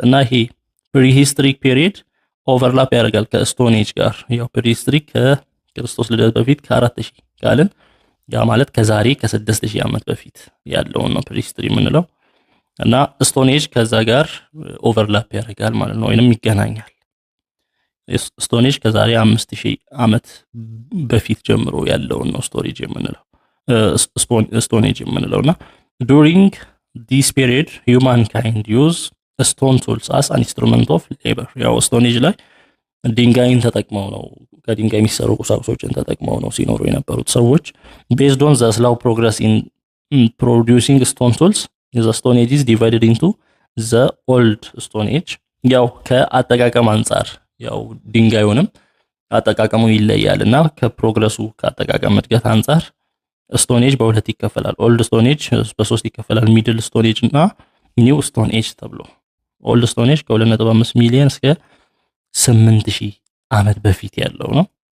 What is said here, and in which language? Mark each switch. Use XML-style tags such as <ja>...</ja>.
<am>እና ይሄ prehistoric period overlap ያደርጋል ከስቶን ኤጅ ጋር። ያው prehistoric ከክርስቶስ ልደት በፊት ከ4000 ካልን ያ ማለት ከዛሬ ከ6000 ዓመት በፊት ያለው ነው prehistory የምንለው። እና ስቶን ኤጅ ከዛ ጋር ኦቨርላፕ ያደርጋል ማለት ነው ወይንም ይገናኛል። ስቶን ኤጅ ከዛሬ 5000 ዓመት በፊት ጀምሮ ያለው ነው ስቶሬጅ የምንለው ስቶን ኤጅ የምንለውና</am> <en>during this period humankind used stone tools as an instrument of labor.</en> <am>ያው ስቶን ኤጅ ላይ ድንጋይን ተጠቅመው ነው ከድንጋይ የሚሰሩ ቁሳቁሶችን ተጠቅመው ነው ሲኖሩ የነበሩት ሰዎች።</am> <en>based on the slow progress in producing stone tools the stone age is divided into the old stone age.</en> <am>ያው ከአጠቃቀም አንፃር ያው ድንጋዩንም አጠቃቀሙ ይለያልና ከፕሮግረሱ ከአጠቃቀም እድገት አንፃር ስቶን ኤጅ በሁለት ይከፈላል። ኦልድ ስቶን ኤጅ በሶስት ይከፈላል፣ ሚድል ስቶን ኤጅ እና ኒው ስቶን ኤጅ ተብሎ። ኦልድ ስቶን ኤጅ ከ2.5 ሚሊዮን እስከ 8000 ዓመት በፊት ያለው ነው</am>